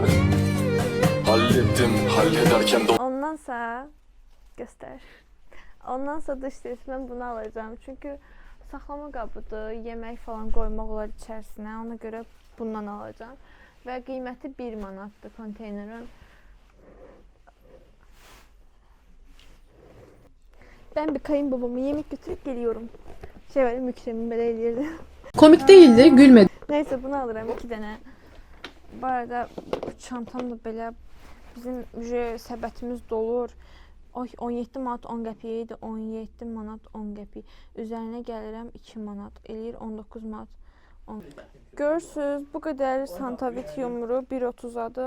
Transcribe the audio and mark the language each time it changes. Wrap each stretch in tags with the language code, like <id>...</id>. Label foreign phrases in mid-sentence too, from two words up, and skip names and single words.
<tr>Hallettim, hallederken de...</tr> <az>Ondansa göstər. Ondansa</az> <tr>dış ses</tr> <az>mən bunu alacağım. Çünki saxlama qabıdır, yemək falan qoymaq olar içərisinə. Ona görə bundan alacağım. Və qiyməti 1 manatdır konteynerin.</az> <tr>Ben bir kayınbabama yemek götürüp geliyorum. Şey var, Mükremin böyle elirdi. Komik değildi, gülmedi. Neyse bunu alırım 2 dənə.</tr> <az>Bu arada çantam da belə bizim səbətimiz dolur. Ay 17 manat 10 qəpik idi. 17 manat 10 qəpik. Üzərinə gəlirəm 2 manat. Eləyir 19 manat. Görürsüz, bu qədər Santavit yumru 1.30-adır.</az>